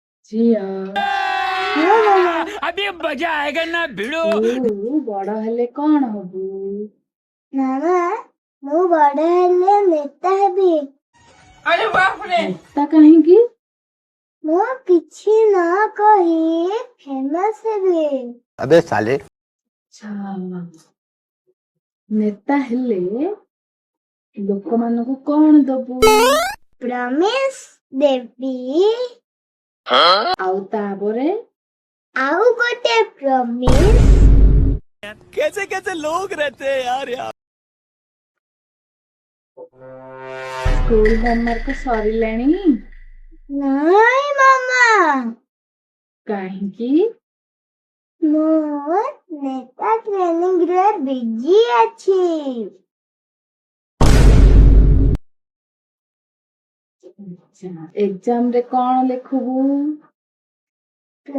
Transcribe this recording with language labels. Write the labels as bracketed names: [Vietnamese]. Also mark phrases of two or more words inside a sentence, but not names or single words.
[Odia] ଝିଅ ହଁ ମାମା। [Hindi] अभी मजा आएगा ना भिड़ो। [Odia] ତୁ ବଡ ହେଲେ କଣ ହବୁ? ମାମା ମୁଁ ବଡ ହେଲେ ନେତା ହେବି। ନେତା କାହିଁକି? ମୁଁ କିଛି ନ କହି ଫେମସ୍ ହେବି। [Hindi] अबे साले [Odia] ଆଚ୍ଛା, ନେତା ହେଲେ ଲୋକମାନଙ୍କୁ କଣ ଦବୁ? ପ୍ରମିସ୍ ଦେବି। ଆଉ ତାପରେ ଆଉ ଗୋଟେ ପ୍ରମିସ୍। [Hindi] कैसे कैसे लोग रहते हैं यार यहाँ। [English] school homework [Odia] ସରିଲାଣି? ନାଇଁ ମାମା, କାହିଁକି? ମୁଁ ନେତା ଟ୍ରେନିଂରେ ବିଜି ଅଛି। ଏକ୍ଜାମରେ କଣ ଲେଖିବୁ?